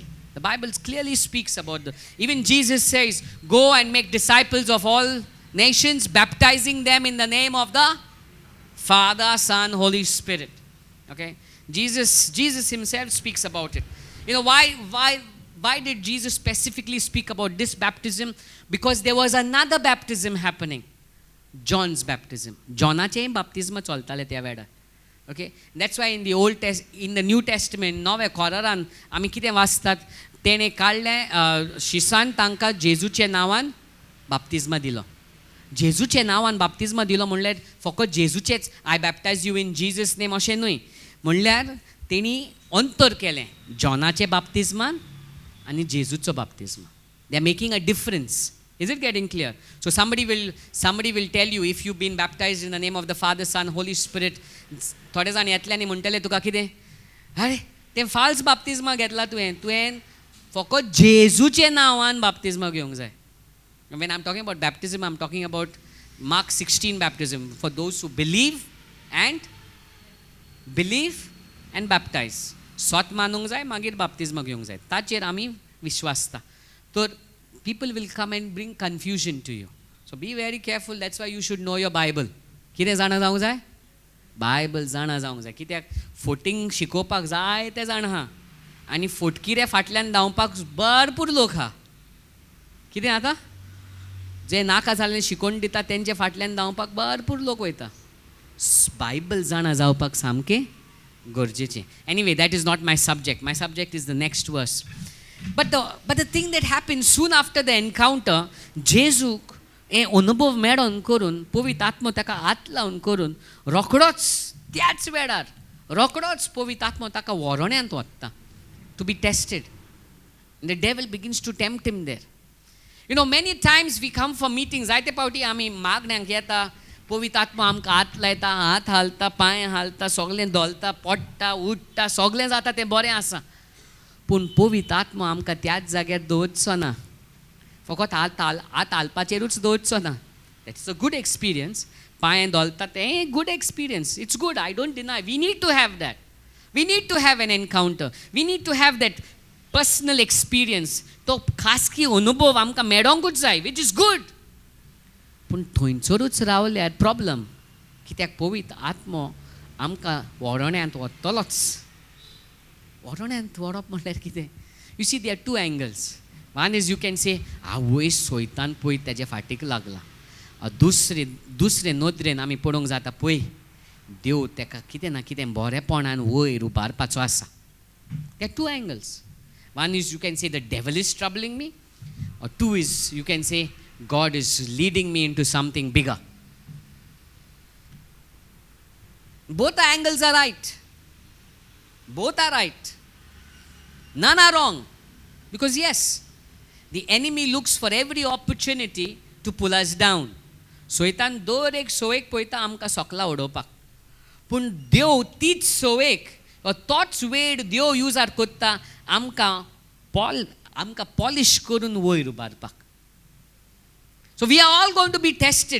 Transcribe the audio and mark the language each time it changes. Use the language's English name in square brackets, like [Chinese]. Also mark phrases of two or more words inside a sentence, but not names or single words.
[English] The Bible clearly speaks about even Jesus says, go and make disciples of all nations, baptizing them in the name of the Father, Son, Holy Spirit. Okay? Jesus himself speaks about it. You know, why did Jesus specifically speak about this baptism? Because there was another baptism happening. John's baptism. [Konkani] John'ache baptism choltale त्या वेळार. [English] Okay? That's why in the New Testament, [Konkani] नवे कोरारान आमी कितें वाचतात, तेणे काडलें शिसान तांकां जेजूचे नांवान बाप्तिस्मा दिलो. जेजूचे नांवान बाप्तिस्मा दिलो म्हणल्यार फकत जेजूचेच [English] I baptize you in Jesus name [Konkani] अशें न्हय. म्हणल्यार तेणी अंतर केलें जॉनाचे बाप्तिस्मान आनी जेजूचो बाप्तिस्मा. [English] they are making a difference. Is it getting clear? So somebody will tell you, if you've been baptized in the name of the Father, Son, Holy Spirit, [Konkani] थोडे जाण येतले आनी म्हणटले तुका कितें, अरे तें फाल्स बाप्तिस्मा घेतला तुवें फकत जेजूचे नांवान बाप्तिस्मा घेवंक जाय. [English] When I'm talking about baptism, I'm talking about Mark 16 baptism, for those who believe and baptize. [Konkani] स्वत मानूंक जाय, मागीर बाप्तिस्मा घेवंक जाय. ताचेर आमी विश्वासता. [English] तर people will come and bring confusion to you. So be very careful. That's why you should know your Bible. [Konkani] कितें जाणा जावंक जाय? बायबल जाणा जावंक जाय. कित्याक फोटींग शिकोवपाक जाय ते जाण आहा, आनी फोटकिरे फाटल्यान धांवपाक भरपूर लोक आहा. कितें आतां जे नाका जाल्लें शिकोवन दिता तेंचे फाटल्यान धांवपाक भरपूर लोक वयता. बायबल जाणा जावपाक सामकें गरजेचें. [English] Anyway, that is not my subject. My subject is the next verse. But the thing that happened soon after the encounter, [Konkani] जेजूक हे अनुभव मेळोन करून, पवित्र आत्मो ताका हात लावन करून, रोखडोच त्याच वेळार रोखडोच पवित्र आत्मो ताका वरोण्यांत व्हरता [English] to be tested. And the devil begins to tempt him there. You know, many times we come for meetings. [Konkani] जायते पावटी आमी मागण्यांक येता, पवित्र आत्मा आमकां हात लायता, हात हालता, पांय हालता, सगळें धोलता, पडटा, उठटा, सगळें जाता तें बरें आसा. पूण पवित्र आत्मा आमकां त्याच जाग्यार दवरचो ना. फकत हात हालपाचेरूच दवरचो ना. [English] that's a good experience. [Konkani] पांय धोलता तें [English] good experience. It's good. I don't deny. We need to have that. we need to have an encounter. we need to have that personal experience. [Konkani] तो खासगी अनुभव आमकां मेळोंकूच जाय, which is good. पूण थंयसरूच रावल्यार प्रॉब्लम. कित्याक पवित्र आत्मो आमकां वरोण्यांत व्हरतलोच. वरोण्यांत व्हरप म्हटल्यार कितें? [English] you see there are two angles. One is you can say [Konkani] आवय सोयतान पळय तेज्या फाटीक लागला. दुसरे नदरेन आमी पळोवंक जाता पळय देव तेका कितें ना कितें बरेपणान वयर उबारपाचो आसा. [English] there are two angles. One is you can say the devil is troubling me, or two is you can say God is leading me into something bigger. Both the angles are right. Both are right. None are wrong. Because yes, the enemy looks for every opportunity to pull us down. [Konkani] सोयतान दर एक सवयेक पळयता आमकां सोकला उडोवपाक. पूण देव तीच सवयेक तोच वेळ देव यूजार कोत्ता आमकां पॉलिश करून वयर उबारपाक. [English] So we are all going to be tested.